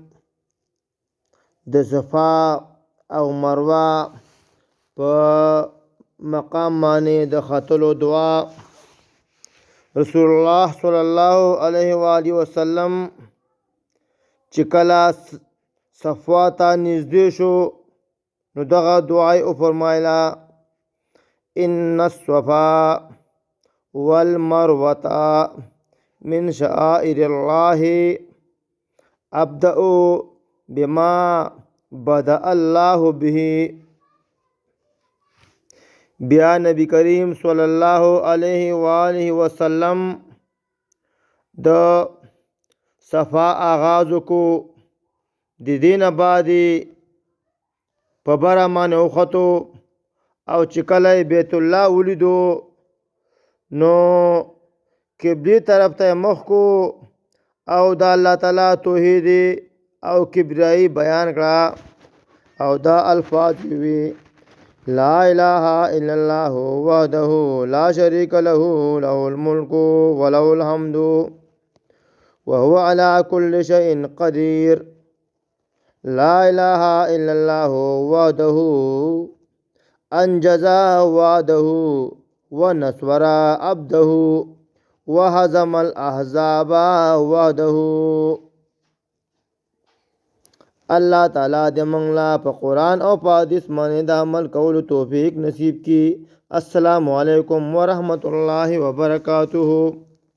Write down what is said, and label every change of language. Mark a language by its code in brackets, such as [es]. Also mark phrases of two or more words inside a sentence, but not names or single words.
[ps] د صفا او مروه په مقام باندې د ختلو دعا. [ar] رسول الله صلی الله علیه و آله وسلم [ps] چې کله صفا ته نږدې شو نو دغه دعا یې وفرمایله: [ar] ان الصفا والمروة من شعائر الله ابدأ بما بدأ الله به. [ps] بیا [ar] نبی کریم صلی الله علیه و آله وسلم [ps] د صفا آغاز کو. د دې نه بعد په بره باندې وختو او چې کله بیت الله ولیدو نو قبلې طرف ته مخ کو او د الله تعالی توحید او کبریایی بیان کړه او دا الفاظ وی: [ar] لا اله الا الله وحده لا شريك له له الملك وله الحمد وهو على كل شيء قدير. لا اله الا الله وحده انجز وعده ونصر عبده وهزم الاحزاب وحده. [ps] الله تعالی دې موږ لا په قرآن او په حدیث باندې د عمل کولو توفیق نصیب کړي. [ar] السلام علیکم ورحمت الله وبرکاتہ.